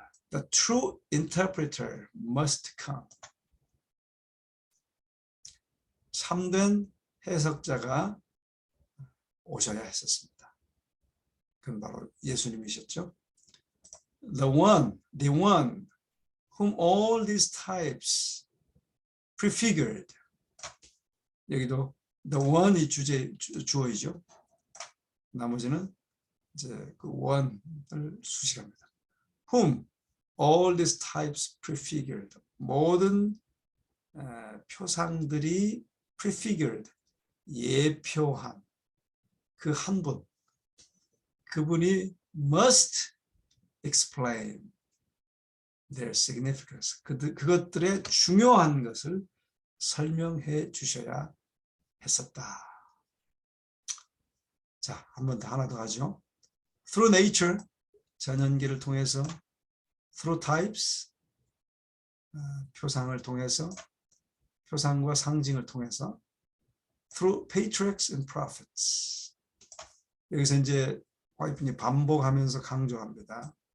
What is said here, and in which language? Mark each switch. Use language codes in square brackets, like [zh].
[en] The true interpreter must come. [ko] 참된 해석자가 오셔야 했었습니다. 그건 바로 예수님이셨죠. [en] The one whom all these types prefigured. [ko] 여기도 the one이 주어이죠. 나머지는 이제 그 one을 수식합니다. [en] Whom all these types prefigured. [ko] 모든 표상들이 prefigured, 예표한 그 한 분, 그분이 [en] must explain their significance. [ko] 그것들의 중요한 것을 설명해 주셔야 했었다. 자, 한 번 더, 하나 더 하죠. [en] Through nature, [ko] 전연기를 통해서, [en] through types, [ko] 표상을 통해서, 표상과 상징을 통해서, [en] through patriarchs and prophets. [ko] 여기서 이제 화이트니 반복하면서 강조합니다.